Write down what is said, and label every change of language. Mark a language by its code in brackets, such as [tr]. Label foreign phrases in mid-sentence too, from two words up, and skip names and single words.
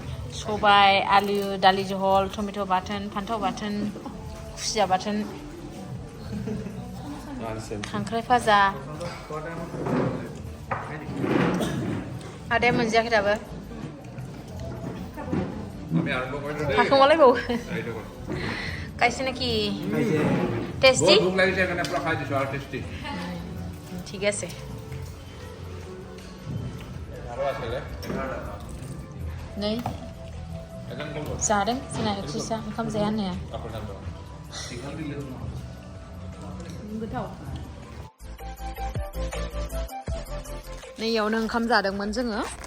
[brx] सबाय आलु दालि जहल टमेट' बाथोन फान्थाव बाथोन खुसिया बाथोन खांख्राइ भाजा आदाया मोनजायाखै दाबो थाखोमालायबावो कैसे नाকি टेस्टी [hi] भूख लगी है मैंने पूरा खा दिया और टेस्टी [bn] ঠিক আছে [brx] नै जादों जोंना एक्ट्रिसा ओंखाम जाया होननाया गोथाव नैयावनो ओंखाम जादोंमोन जोङो